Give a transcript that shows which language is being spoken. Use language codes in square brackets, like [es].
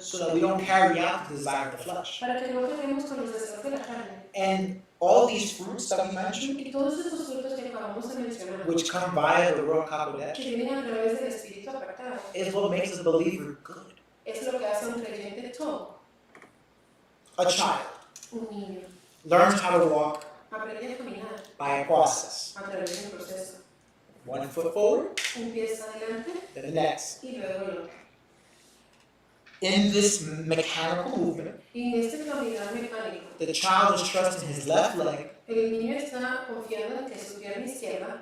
[en] so that we don't carry out the desire of the flesh. [es] para que no quedemos con los deseos de la carne. [en] And all these fruits that we mentioned, [es] Y todos estos frutos que acabamos de mencionar, [en] which come via the Ruach [es] que [en] HaKodesh, [es] vienen a través del espíritu apartado, [en] is what makes a believer good. [es] es lo que hace a un creyente todo. [en] A child [es] Un niño [en] learns how to walk [es] aprende a caminar [en] by a process. [es] a través de un proceso. [en] One foot forward, [es] Un pie hacia adelante [en] then the next. [es] y luego el otro. [en] In this mechanical movement, [es] Y en este caminar mecánico, [en] the child is trusting his left leg [es] el niño está confiando en que su pierna izquierda